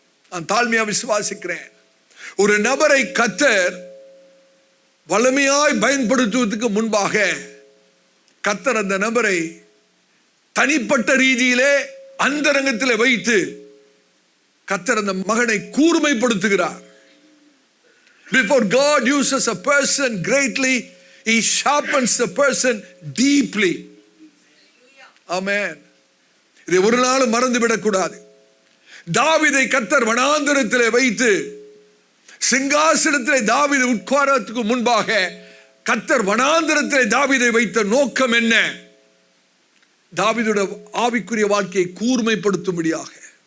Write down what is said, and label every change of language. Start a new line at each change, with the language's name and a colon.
Tamil: நான் தாழ்மையா விசுவாசிக்கிறேன். ஒரு நபரை கர்த்தர் வலிமையாய் பயன்படுத்துவதற்கு முன்பாக கர்த்தர் அந்த நபரை தனிப்பட்ட ரீதியிலே அந்தரங்கத்தில் வைத்து கர்த்தர் அந்த மகனை கூர்மைப்படுத்துகிறார்.
English: Before God uses a person greatly, He sharpens the person deeply.
Tamil: Amen. இதை ஒரு நாளும் மறந்துவிடக் கூடாது. தாவீதை கர்த்தர் வனாந்தரத்திலே வைத்து சிங்காசனத்திலே தாவீது உட்காரத்துக்கு முன்பாக கர்த்தர் வனாந்தரத்திலே தாவீதை வைத்த நோக்கம் என்ன? தாவீதுடைய ஆவிக்குரிய வாழ்க்கையை கூர்மைப்படுத்தும்படியாக.